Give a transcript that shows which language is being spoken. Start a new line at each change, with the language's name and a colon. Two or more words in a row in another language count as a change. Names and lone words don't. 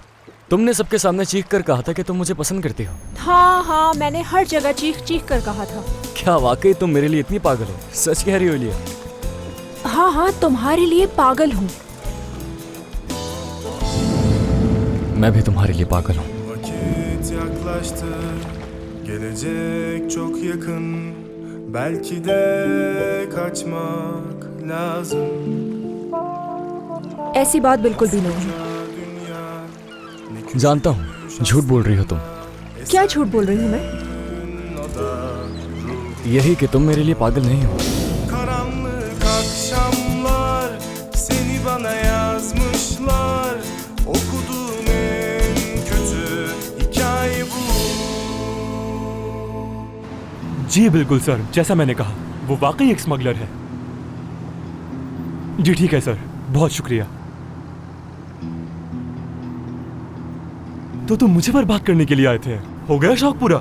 Hindi: तुमने सबके सामने चीख कर कहा था कि तुम मुझे पसंद करती हो। हाँ हाँ, मैंने हर जगह चीख चीख कर कहा था। क्या वाकई तुम मेरे लिए इतनी पागल हो? सच कह रही हो लिए? हाँ हाँ, तुम्हारे लिए पागल हूँ। मैं भी तुम्हारे लिए पागल हूँ।
Turkish: Vakit yaklaştı, gelecek çok yakın. Belki de kaçmak lazım.
Hindi: ऐसी बात बिल्कुल भी नहीं है। जानता हूँ, झूठ बोल रही हो तुम। क्या झूठ बोल रही हूँ मैं? यही कि तुम मेरे लिए पागल नहीं हो।
Turkish: Karanlık akşamlar seni bana yazmışlar. Okuduğum en kötü hikaye bu.
Hindi: जी बिल्कुल सर, जैसा मैंने कहा वो वाकई एक स्मगलर है। जी ठीक है सर, बहुत शुक्रिया। तो तुम मुझे पर बात करने के लिए आए थे? हो गया शौक पूरा?